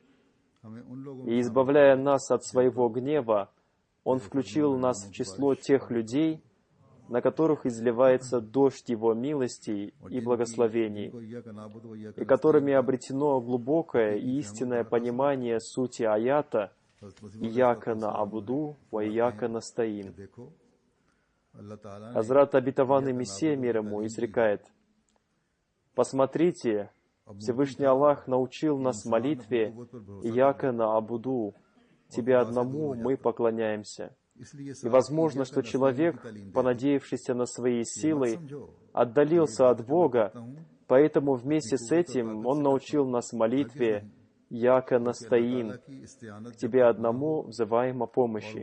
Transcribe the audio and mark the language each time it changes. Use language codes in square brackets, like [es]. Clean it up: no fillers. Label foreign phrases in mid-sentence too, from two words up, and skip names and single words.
[ru] И избавляя нас от своего гнева, Он включил нас в число тех людей, на которых изливается дождь Его милостей и благословений, и которыми обретено глубокое и истинное понимание сути аята [ar] «إياك نعبد وإياك نستعين». [ru] Хазрат обетованный Мессия мир ему изрекает: «Посмотрите, Всевышний Аллах научил нас молитве [ar] «إياك نعبد», [ru] «Тебе одному мы поклоняемся». И возможно, что человек, понадеявшийся на свои силы, отдалился от Бога, поэтому вместе с этим он научил нас молитве [ar] «إياك نستعين», [ru] «К Тебе одному взываем о помощи».